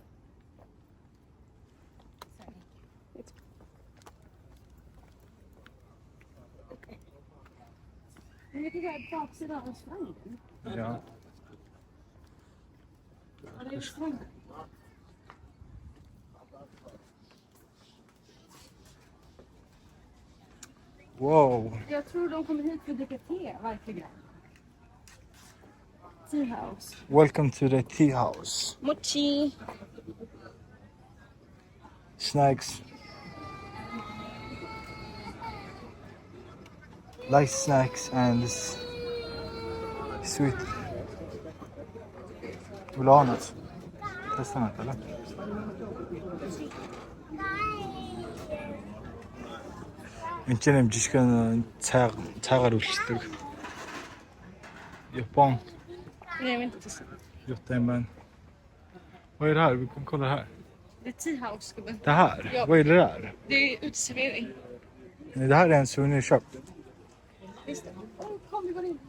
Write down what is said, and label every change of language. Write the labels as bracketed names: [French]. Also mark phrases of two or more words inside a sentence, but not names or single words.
[Swedish] Men det är baksidan av stranden. Ja. Ja, det är stranden. Wow. Jag tror de kommer hit för att dricka te, verkligen. [English] Tea house. Welcome to the tea house. Mochi. Snacks. Light snacks and sweet. [Swedish] Vill du ha något? Testa något eller? [Mongolian] Энд ч юм жишгэн цаагаар үлчдэг. Japan. [Swedish] Nej, men inte så. Göteborg. Vad är det här? Vi kan kolla här. Det är [English] tea house, [Swedish] gubben. Det här? Ja. Vad är det där? Det är uteservering. Nej, det här är en souvenirshop. Visst det? Kom, vi går in.